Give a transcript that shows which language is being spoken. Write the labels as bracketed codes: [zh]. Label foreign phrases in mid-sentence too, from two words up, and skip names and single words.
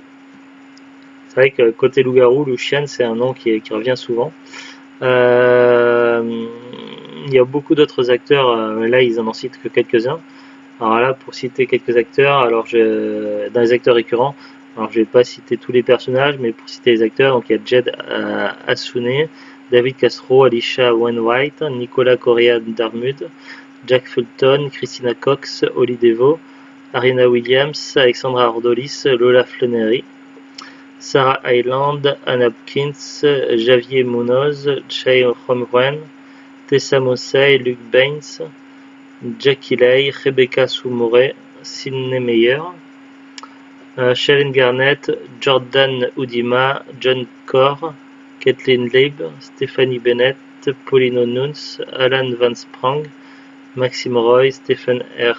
[fr] C'est vrai que côté loup-garou, Lucian c'est un nom qui revient souvent. Il y a beaucoup d'autres acteurs, mais là ils en citent que quelques-uns. Alors là, pour citer quelques acteurs, dans les acteurs récurrents, alors je vais pas citer tous les personnages, mais pour citer les acteurs, donc il y a Jed Asune, David Castro, Alicia Wainwright, Nicolas Correa Darmud, Jack Fulton, Christina Cox, Holly Devo, Ariana Williams, Alexandra Ardolis, Lola Flannery, Sarah Hyland, Ann Hopkins, Javier Munoz, Chey Homgren, Tessa Mossey, Luke Baines, Jackie Lay, Rebecca Soumore, Sidney Meyer, Sharon Garnett, Jordan Udima, John Corr, Kathleen Leib, Stephanie Bennett, Paulino Nunes, Alan Van Sprang, Maxime Roy, Stephen R.